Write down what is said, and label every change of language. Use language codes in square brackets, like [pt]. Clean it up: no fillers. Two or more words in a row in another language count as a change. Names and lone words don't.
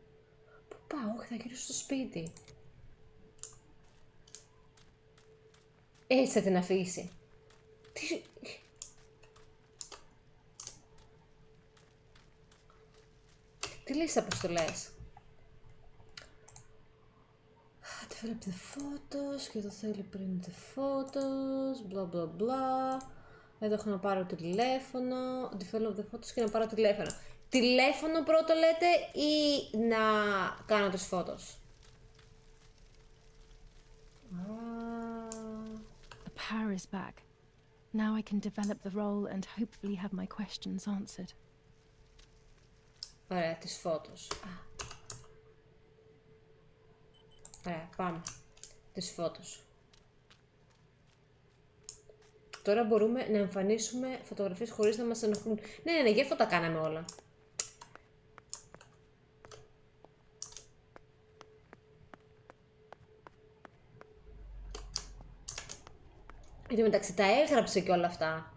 [el] Πού πάω? Όχι, θα γυρίσω στο σπίτι. Έτσι θα την αφήσει. Τι... Τι λέει στις αποστολές? [en] Develop the photos, [el] και το θέλει [en] print the photos, bla bla bla. [el] Εδώ έχω να πάρω τηλέφωνο, [en] develop the photos [el] και να πάρω τηλέφωνο. Τηλέφωνο πρώτο λέτε ή να κάνω τις photos? [en] The power is back. Now I can develop the role and hopefully have my questions answered. [el] Ωραία, τις photos. Ωραία, πάμε. Τις photos. Τώρα μπορούμε να εμφανίσουμε φωτογραφίες χωρίς να μας ενοχλούν. Ναι, γι' αυτό τα κάναμε όλα. Εν τω μεταξύ τα έγραψε και όλα αυτά.